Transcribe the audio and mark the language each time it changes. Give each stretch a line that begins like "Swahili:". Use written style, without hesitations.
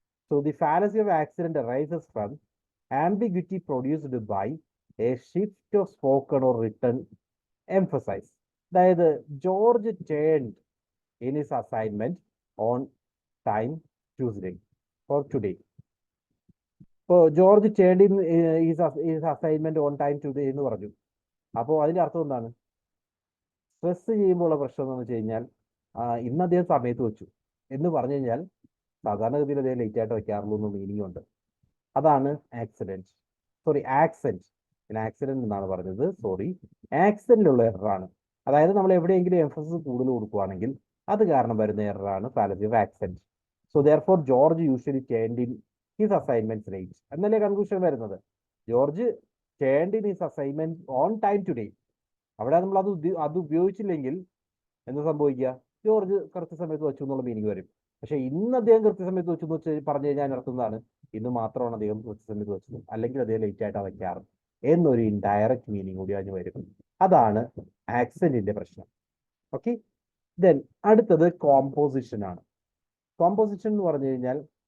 English: So the fallacy of accident arises from ambiguity produced by a shift of spoken or written emphasis.
Malayalam: അതായത്
English: George turned in his assignment on time Tuesday or today.
Malayalam: ഇപ്പോൾ
English: George turned in his assignment on time today
Malayalam: എന്ന് പറഞ്ഞു. അപ്പോൾ അതിന്റെ അർത്ഥം എന്താണ്? Stress ചെയ്യുമ്പോൾ ഉള്ള പ്രശ്നം എന്ന് വെച്ച് കഴിഞ്ഞാൽ ഇന്ന് അദ്ദേഹം സമയത്ത് വെച്ചു എന്ന് പറഞ്ഞു കഴിഞ്ഞാൽ സാധാരണഗതിയിൽ അദ്ദേഹം ലേറ്റ് ആയിട്ട് വെക്കാറുള്ളൂ എന്ന് മീനിങ് ഉണ്ട്. അതാണ് ആക്സിഡന്റ്. Sorry, accent. ആക്സിഡന്റ് എന്നാണ് പറഞ്ഞത്. സോറി, ആക്സെന്റിലുള്ള എററാണ്. അതായത് നമ്മൾ എവിടെയെങ്കിലും എംഫസിസ് കൂടുതൽ കൊടുക്കുകയാണെങ്കിൽ അത് കാരണം വരുന്ന എററാണ് fallacy of accent.
English: so therefore George usually turned in his assignments late
Malayalam: എന്നല്ലേ കൺക്ലൂഷൻ വരുന്നത്.
English: George turned in his assignment on time today.
Malayalam: അവിടെ നമ്മൾ അത് ഉപയോഗിച്ചില്ലെങ്കിൽ എന്ത് സംഭവിക്കുക? ജോർജ് കൃത്യസമയത്ത് വെച്ചു എന്നുള്ള മീനിങ് വരും. പക്ഷെ ഇന്ന് അദ്ദേഹം കൃത്യസമയത്ത് വെച്ചു എന്ന് വെച്ച് പറഞ്ഞു കഴിഞ്ഞാൽ നടത്തുന്നതാണ് ഇന്ന് മാത്രമാണ് അദ്ദേഹം കൃത്യസമയത്ത് വെച്ചത്, അല്ലെങ്കിൽ അദ്ദേഹം ലേറ്റ് ആയിട്ടാണ് വയ്ക്കാറ് എന്നൊരു ഇൻഡയറക്റ്റ് മീനിങ് കൂടി അതിന് വരും. അതാണ് ആക്സെന്റിന്റെ പ്രശ്നം. ഓക്കെ. ദെൻ അടുത്തത് കോമ്പോസിഷൻ ആണ്. കോമ്പോസിഷൻ എന്ന് പറഞ്ഞു കഴിഞ്ഞാൽ